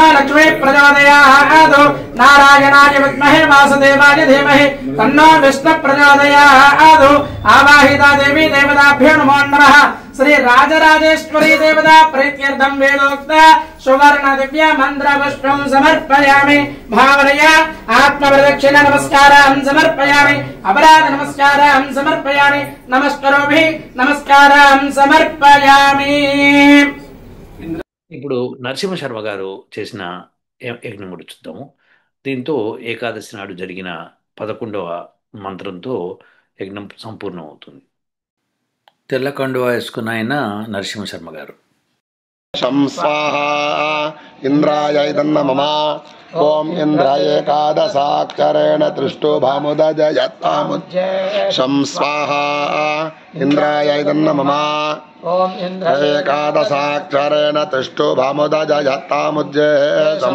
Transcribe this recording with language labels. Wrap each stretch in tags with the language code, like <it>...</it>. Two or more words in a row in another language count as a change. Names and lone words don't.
<sa>लक्ष्मी प्रचोदयात् नारायणाय विद्महे वासुदेवाय धीमहि तन्नो विष्णु प्रचोदयात् आवाहिता देवी देवताभ्यो नमो नमः श्री राजराजेश्वरी देवता प्रीत्यर्थं वेदोक्त सुवर्ण दिव्य मंत्र पुष्पं समर्पयामि भावनया आत्मप्रदक्षिण नमस्कारान् समर्पयामि अपराध नमस्कारान् समर्पयामि नमस्करोभि नमस्कारान् समर्पयामि</sa> <te>ఇప్పుడు నరసింహ శర్మ గారు చేసిన యజ్ఞం కూడా చూద్దాము. దీంతో ఏకాదశి నాడు జరిగిన 11వ మంత్రంతో యజ్ఞం సంపూర్ణం అవుతుంది. తెల్ల కండువా వేసుకున్న ఆయన నరసింహ శర్మ గారు.</te> <sa>शं स्वाहा इंद्राय इदन्नमः ओम इंद्र एकादशाक्षरेण त्रिष्टुभामुदजयत्तामुज्जे शं स्वाहा इंद्राय इदन्नमः ओम इंद्र एकादशाक्षरेण त्रिष्टुभामुदजयत्तामुज्जे शं</sa>